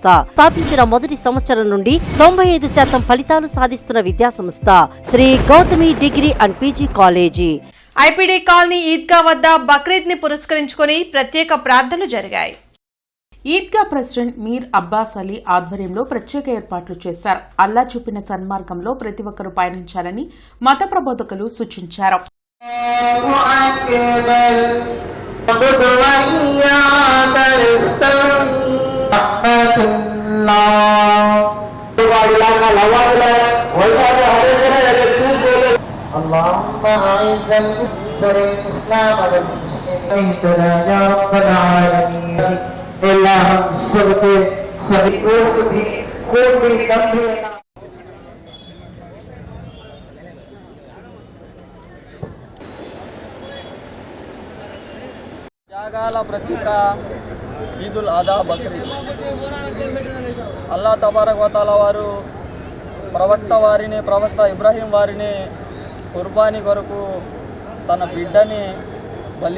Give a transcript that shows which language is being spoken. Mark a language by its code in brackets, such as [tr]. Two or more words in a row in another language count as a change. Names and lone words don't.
[te] స్థాపించిన మొదటి సంవత్సరం నుండి 95% ఫలితాలు సాధిస్తున్న విద్యా సంస్థ శ్రీ గౌతమి డిగ్రీ అండ్ పీజీ కాలేజీ. ఐపీడీ కాలనీ ఈద్గా వద్ద బక్రీద్ ని పురస్కరించుకొని ప్రత్యేక ప్రార్థనలు జరిగాయి. ఈద్గా ప్రెసిడెంట్ మీర్ అబ్బాస్ అలీ ఆధ్వర్యంలో ప్రత్యేక ఏర్పాట్లు చేశారు. అల్లా చూపిన సన్మార్గంలో ప్రతి ఒక్కరూ పయనించాలని మత ప్రబోధకులు సూచించారు. [ar] اللهم أعز الإسلام والمسلمين يا رب العالمين. اللهم صل وسلم كل نبينا. [te] త్యాగాల ప్రతీక ఈదుల్ అదా బక్రీద్. [ar] الله تبارك وتعالى [te] వారు ప్రవక్త ఇబ్రాహీం వారిని కుర్బానీ కొరకు తన బిడ్డని బలి